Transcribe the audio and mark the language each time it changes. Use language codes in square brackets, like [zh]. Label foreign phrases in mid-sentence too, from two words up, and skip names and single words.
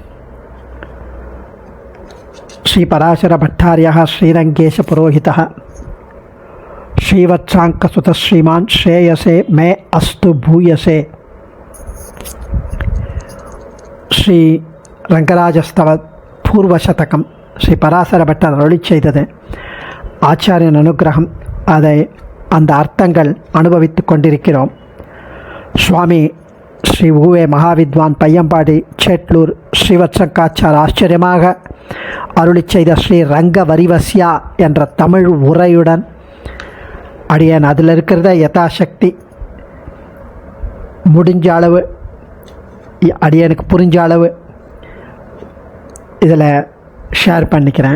[sa] श्रीपराशरभट्टार्यः श्रीरङ्गेशपुरोहितः श्रीवत्साङ्कसुतः श्रीमान् श्रेयसे मे अस्तु भूयसे। [ta] श्री रङ्गराजस्तव பூர்வசதகம் ஸ்ரீ பராசர பட்டர் அருளிச் செய்தது. ஆச்சாரியன் அனுகிரகம், அதை அந்த அர்த்தங்கள் அனுபவித்து கொண்டிருக்கிறோம். சுவாமி ஸ்ரீ ஊவே மகாவித்வான் பையம்பாடி சேட்லூர் ஸ்ரீவத்சங்காச்சார் ஆச்சரியமாக அருளிச் செய்த ஸ்ரீ ரங்க வரிவசியா என்ற தமிழ் உரையுடன் அடியேன் அதில் இருக்கிறத யதாசக்தி முடிஞ்ச அளவு அடியனுக்கு புரிஞ்ச அளவு இதில் ஷேர் பண்ணிக்கிறேன்.